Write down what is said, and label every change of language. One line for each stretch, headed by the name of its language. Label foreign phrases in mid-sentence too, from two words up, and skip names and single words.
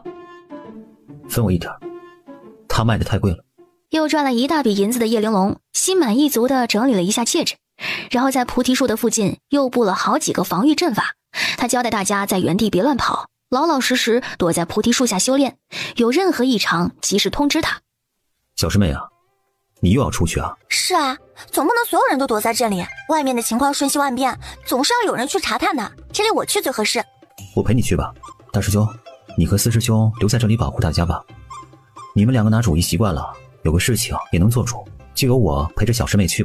Chinese: 分我一點，他賣的太貴了。又賺了一大筆銀子的葉玲瓏心滿意足地整理了一下戒指，然後在菩提樹的附近又布了好幾個防禦陣法。他交代大家在原地別亂跑，老老實實躲在菩提樹下修煉，有任何異常及時通知他。小师妹啊，你又要出去啊？是啊，總不能所有人都躲在這裡，外面的情況瞬息萬變，總是要有人去查探的，這裡我去最合適。我陪你去吧。大師兄，你和四師兄留在這裡保護大家吧。你們2個拿主意習慣了，有個事情也能做主，就由我陪着小师妹去吧。